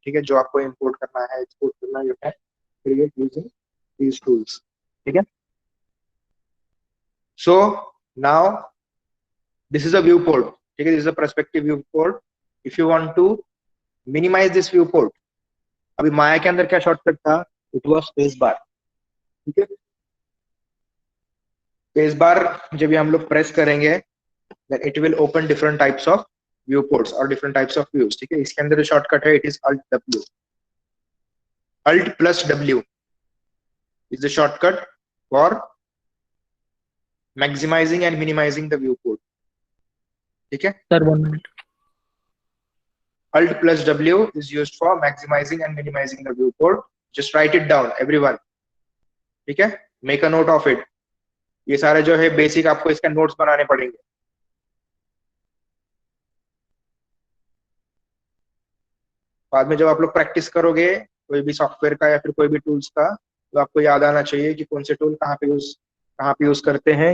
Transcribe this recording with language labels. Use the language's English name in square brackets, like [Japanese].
[Hindi] ठीक है। जो आपको इंपोर्ट करना है, एक्सपोर्ट करना है, [English] You can create using these tools. [Hindi] ठीक है। [English] So now this is a viewport. [Hindi] ठीक है। [English] This is a perspective viewport. If you want to minimize this viewport, [Hindi] अभी माया के अंदर क्या शॉर्टकट था, [English] It was space bar. [Hindi] ठीक है। [English] space bar [Hindi] जब भी हम लोग प्रेस करेंगे [English] then it will open different types of viewports or different types of views. [Hindi] ठीक है। इसके अंदर जो शॉर्टकट है [English] It is alt w, alt plus w is the shortcut for maximizing and minimizing the viewport. [Hindi] ठीक है। Sir 1 minute. [English] alt plus w is used for maximizing and minimizing the viewport. just write it down everyone. [Hindi] ठीक है। [English] make a note of it. [Hindi] ये सारे जो है basic आपको इसका नोट्स बनाने पड़ेंगे। बाद में जब आप लोग प्रैक्टिस करोगे कोई भी सॉफ्टवेयर का या फिर कोई भी टूल्स का, तो आपको याद आना चाहिए कि कौन से टूल कहाँ पे यूज करते हैं।